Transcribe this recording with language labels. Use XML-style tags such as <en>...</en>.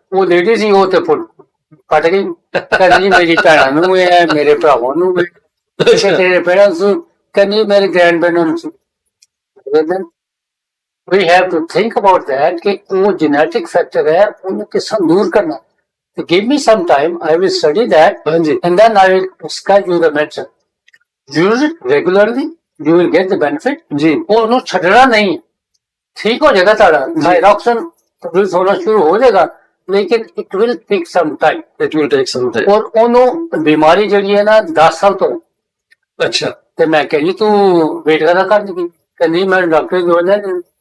<pa>ਉਹ ਲੇਡੀ ਸੀ, ਉਹ ਤੇ ਫੁੱਲ ਕੱਟ ਗਈ, ਕਹਿੰਦੀ ਜੀ ਮੇਰੀ ਭੈਣਾਂ ਨੂੰ ਹੈ, ਮੇਰੇ ਭਰਾਵਾਂ ਨੂੰ, ਤੇਰੇ ਪੇਰੈਂਟਸ ਨੂੰ, ਕਹਿੰਦੀ ਮੇਰੇ ਗ੍ਰੈਂਡ ਪੇਰੈਂਟਸ ਨੂੰ।</pa> <en>We have to think about that</en> <pa>ਕਿ ਉਹ</pa> <en>genetic factor</en> <pa>ਹੈ, ਉਹਨੂੰ ਕਿਸ ਤਰ੍ਹਾਂ ਦੂਰ ਕਰਨਾ।</pa> <en>So give me some time, I will study that, and then I will prescribe you the medicine. Use it regularly, you will get the benefit.</en> <pa>जी, ਉਹਨੂੰ ਛੱਡਣਾ ਨਹੀਂ, ਠੀਕ ਹੋ ਜਾਏਗਾ ਤੁਹਾਡਾ ਥਾਇਰੋਕਸਿਨ ਪ੍ਰੋਡਿਊਸ ਹੋਣਾ ਸ਼ੁਰੂ ਹੋ ਜਾਏਗਾ, ਲੇਕਿਨ</pa> <en>it will take some time. It will take some time.</en> <pa>ਔਰ ਉਹਨੂੰ ਬਿਮਾਰੀ ਜਿਹੜੀ ਹੈ ਨਾ 10 ਸਾਲ ਤੋਂ। ਅੱਛਾ, ਤੇ ਮੈਂ ਕਹਿੰਦੀ ਤੂੰ ਵੇਟ ਕਰਾ ਕਰ ਦਿੱਤੀ, ਕਹਿੰਦੀ ਮੈਂ ਡਾਕਟਰ ਦੀ ਦਵਾਈ ਲੈ ਲਈ।</pa>